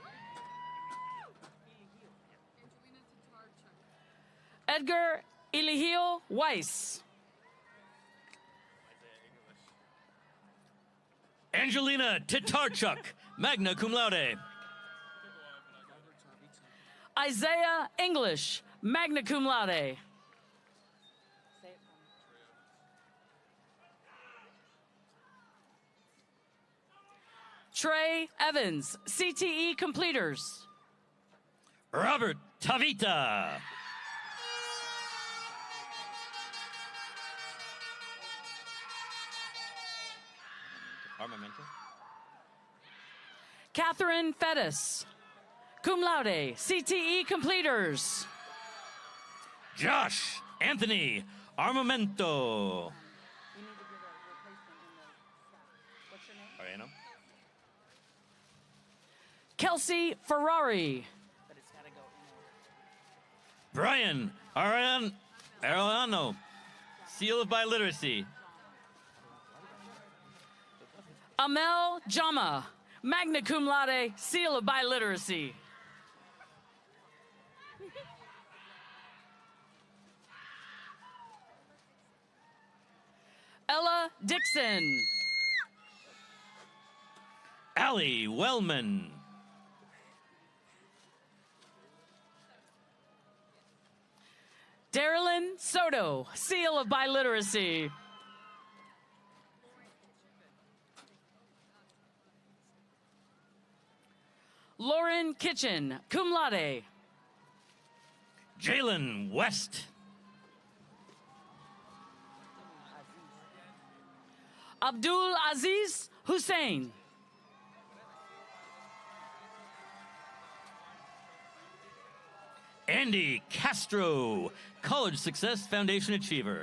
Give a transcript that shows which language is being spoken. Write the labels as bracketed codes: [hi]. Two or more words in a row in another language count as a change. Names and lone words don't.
[en] Edgar Eligio Weiss. Angelina Tatarchuk, magna cum laude. Isaiah English, magna cum laude. Trey Evans, CTE completers. Robert Tavita. Armamento. Catherine Fettis, cum laude, CTE completers. Josh Anthony Armamento. Ariano. Kelsey Ferrari. Brian Arellano, seal of biliteracy. Amel Jama, magna cum laude, seal of biliteracy. Ella Dixon. Allie Wellman. Darylyn Soto, seal of biliteracy. Lauren Kitchen, cum laude. Jalen West. Abdul Aziz Hussein. Andy Castro, College Success Foundation Achiever.